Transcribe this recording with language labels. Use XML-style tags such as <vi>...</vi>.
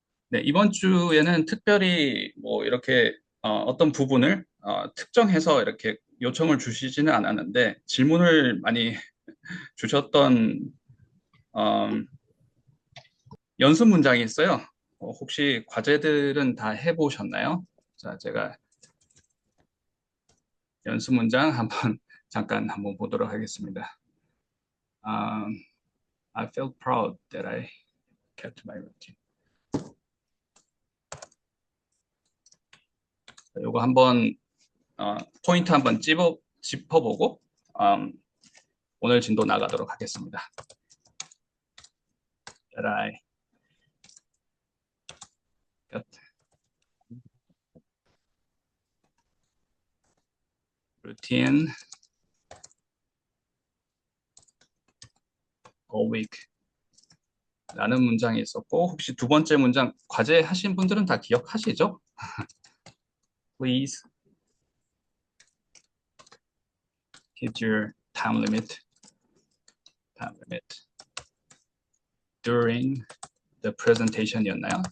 <ko>네, 이번 주에는 특별히 뭐 이렇게 어떤 부분을 특정해서 이렇게 요청을 주시지는 않았는데 질문을 많이 주셨던 음, 연습 문장이 있어요. 혹시 과제들은 다 해보셨나요? 자, 제가 연습 문장 한번 잠깐 한번 보도록 하겠습니다.</ko> <en>Um, I feel proud that I kept my routine.</en> <ko>요거 한번 포인트 한번 짚어보고 음, 오늘 진도 나가도록 하겠습니다.</ko> <en>That I kept routine all week.</en> <ko>라는 문장이 있었고 혹시 두 번째 문장 과제 하신 분들은 다 기억하시죠?</ko> <en>Please hit your time limit during the presentation이었나요?</en>